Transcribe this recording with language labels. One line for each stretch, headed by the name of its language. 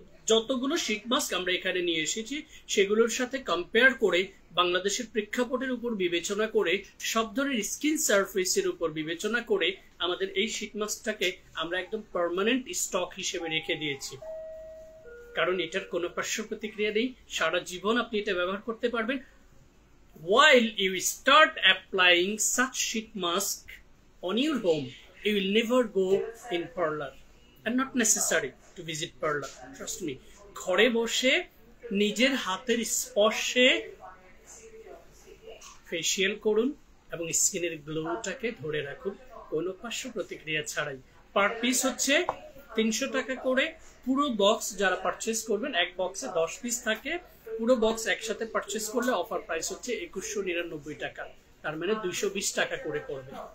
Bangla: যতগুলো sheet mask আমরা এখানে নিয়ে এসেছি সেগুলোর সাথে কম্পেয়ার করে বাংলাদেশের প্রেক্ষাপটের উপর বিবেচনা করে সব ধরনের স্কিন সারফেসের উপর বিবেচনা করে আমাদের এই শীট মাস্কটাকে আমরা একদম পার্মানেন্ট স্টক হিসেবে রেখে দিয়েছি, কারণ এটার কোনো পার্শ্ব প্রতিক্রিয়া নেই, সারা জীবন আপনি এটা ব্যবহার করতে পারবেন।
English: While you start applying such sheet mask on your home, you will never go in parlor and not necessary to visit parlor. Trust me.
Bangla: ঘরে বসে নিজের হাতের স্পর্শে ফেসিয়াল করুন এবং স্কিনের গ্লোটাকে ধরে রাখুন কোনো পার্শ্ব প্রতিক্রিয়া ছাড়াই। পার পিস হচ্ছে 300 টাকা করে। পুরো বক্স যারা পারচেস করবেন, এক বক্সে 10 পিস থাকে, পুরো বক্স একসাথে পারচেস করলে অফার প্রাইস হচ্ছে 2199 টাকা, তার মানে 220 টাকা করে পড়বে।